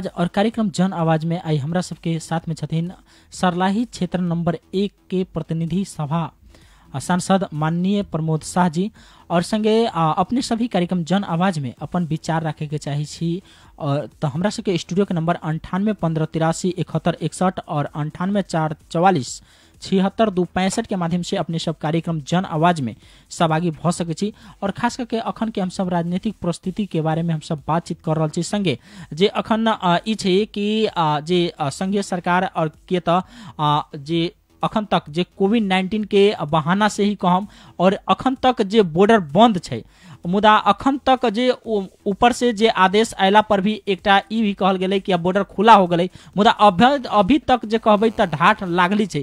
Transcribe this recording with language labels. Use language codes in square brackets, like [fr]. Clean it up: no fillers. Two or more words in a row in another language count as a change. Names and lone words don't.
[mai] और कार्यक्रम जन आवाज में आई हमरा सबके साथ में छथिन सर्लाही क्षेत्र नंबर 1 के प्रतिनिधि सभा सांसद माननीय प्रमोद शाह जी, और संगे अपने सभी कार्यक्रम जन आवाज में अपन विचार रखे के चाहे छी। और तो हमरा सबके स्टूडियो के नंबर 98 15 83 71 61 और 98 4 44 76 2 65 के माध्यम से अपने सब कार्यक्रम जन आवाज में सहभागी भ सके छी। और खास करके अखन के हम सब राजनीतिक परिस्थिति के बारे में हम सब बातचीत कर रहल छी। संगे जे अखन ई छै कि जे संघीय सरकार और के त जे अखन तक जे कोविड-19 के बहाना से ही कहम, और अखन तक जे बॉर्डर बंद छै, मुदा अखन तक जे ऊपर से जे आदेश आयला पर भी एकटा ई भी कहल गेलै कि अब बॉर्डर खुला हो गेलै, मुदा अभी तक जे कहबै त ढाठ लागली छै।